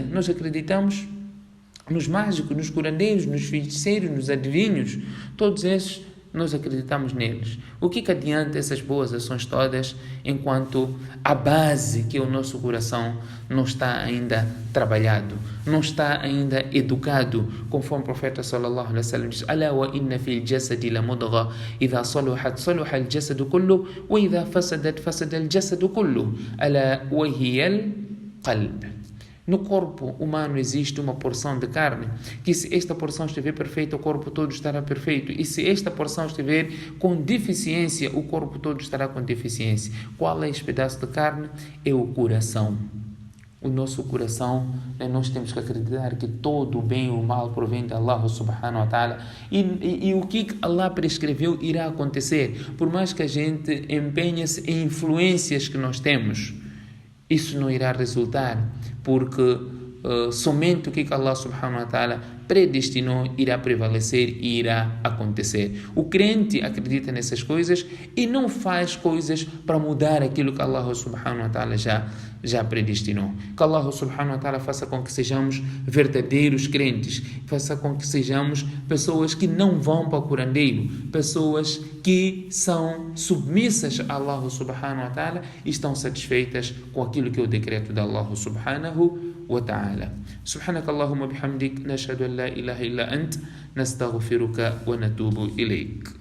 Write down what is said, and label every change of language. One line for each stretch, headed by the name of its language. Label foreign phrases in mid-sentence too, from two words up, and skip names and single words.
Portuguese: Nós acreditamos nos mágicos, nos curandeiros, nos feiticeiros, nos adivinhos, todos esses nós acreditamos neles. O que adianta essas boas ações todas enquanto a base, que é o nosso coração, não está ainda trabalhado, não está ainda educado, conforme o profeta
Arabic: صلى الله عليه وسلم
Portuguese: diz:
Arabic: ألا وإن في الجسد لمضغة إذا صلحت صلح الجسد كله وإذا فسدت فسد الجسد كله ألا وهي القلب.
Portuguese: No corpo humano existe uma porção de carne, que se esta porção estiver perfeita, o corpo todo estará perfeito. E se esta porção estiver com deficiência, o corpo todo estará com deficiência. Qual é esse pedaço de carne? É o coração. O nosso coração, nós temos que acreditar que todo o bem e o mal provém de Allah
Arabic: سبحانه وتعالى.
Portuguese: E o que Allah prescreveu irá acontecer. Por mais que a gente empenhe-se em influências que nós temos, isso não irá resultar, porque somente o que Allah
Arabic: سبحانه وتعالى
Portuguese: predestinou irá prevalecer e irá acontecer. O crente acredita nessas coisas e não faz coisas para mudar aquilo que Allah
Arabic: سبحانه وتعالى
Portuguese: já predestinou. Que Allah
Arabic: سبحانه وتعالى
Portuguese: faça com que sejamos verdadeiros crentes, faça com que sejamos pessoas que não vão para o curandeiro, pessoas que são submissas a Allah
Arabic: سبحانه وتعالى
Portuguese: e estão satisfeitas com aquilo que é o decreto de Allah subhanahu wa ta'ala.
Arabic: سبحانك اللهم بحمدك، نشهد أن لا إله إلا أنت، نستغفرك ونتوب إليك.